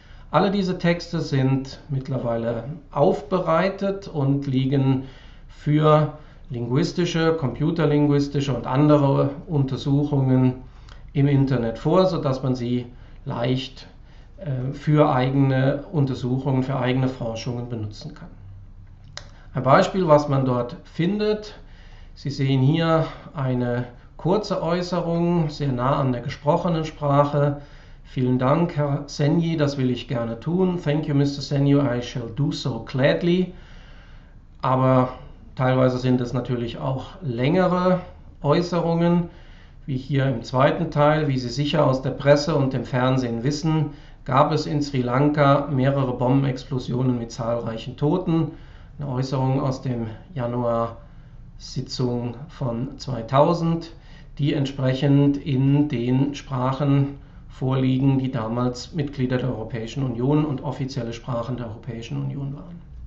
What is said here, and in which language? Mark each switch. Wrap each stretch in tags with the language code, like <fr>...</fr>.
<de>Alle diese Texte sind mittlerweile aufbereitet und liegen für linguistische, computerlinguistische und andere Untersuchungen im Internet vor, sodass man sie leicht für eigene Untersuchungen, für eigene Forschungen benutzen kann. Ein Beispiel, was man dort findet: Sie sehen hier eine kurze Äußerung, sehr nah an der gesprochenen Sprache. Vielen Dank, Herr Senyi, das will ich gerne tun.</de> <en>Thank you, Mr. Senyu, I shall do so gladly.</en> <de>Aber teilweise sind es natürlich auch längere Äußerungen, wie hier im zweiten Teil. Wie Sie sicher aus der Presse und dem Fernsehen wissen, gab es in Sri Lanka mehrere Bombenexplosionen mit zahlreichen Toten. Eine Äußerung aus dem Januar-Sitzung von 2000, die entsprechend in den Sprachen vorliegen, die damals Mitglieder der Europäischen Union und offizielle Sprachen der Europäischen Union waren.</de>